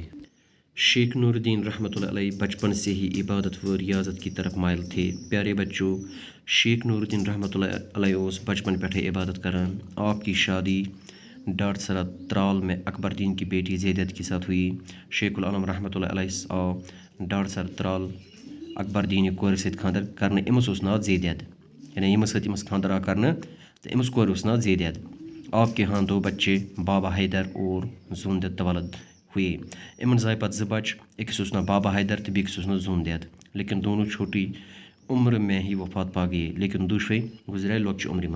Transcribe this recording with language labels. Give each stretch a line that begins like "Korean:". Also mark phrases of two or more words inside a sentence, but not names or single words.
Urdu: شیخ نور الدین رحمۃ اللہ علیہ بچپن سے ہی عبادت و ریاضت کی طرف مائل تھے۔ پیارے بچوں،
Kashmiri: شیخ نور الدین رحمۃ اللہ علیہ اس بچپن پٹھے عبادت کران۔
Urdu: آپ کی شادی ڈاٹ سرا ترال میں اکبر دین کی بیٹی زیدت کے ساتھ ہوئی۔
Kashmiri: شیخ العالم رحمۃ اللہ علیہ آو ڈاٹ سر ترال اکبر دین کور ست خاندر کرنے، امس اس ناو زیدت، یعنی امس ست امس خاندر آ کرنے تو امس کور اس ناو زیدت۔
Urdu: آپ کے ہاں 2 بچے بابا حیدر اور زوندت تولد ہوئے۔
Kashmiri: امن زائے پت 2 بچ، ایکس اس ناو بابا حیدر تو بیکس اس ناو زوندت،
Urdu: لیکن دونوں چھوٹی عمر میں ہی وفات پا گئے،
Kashmiri: لیکن دوشوے گزرے لوکچ عمر من۔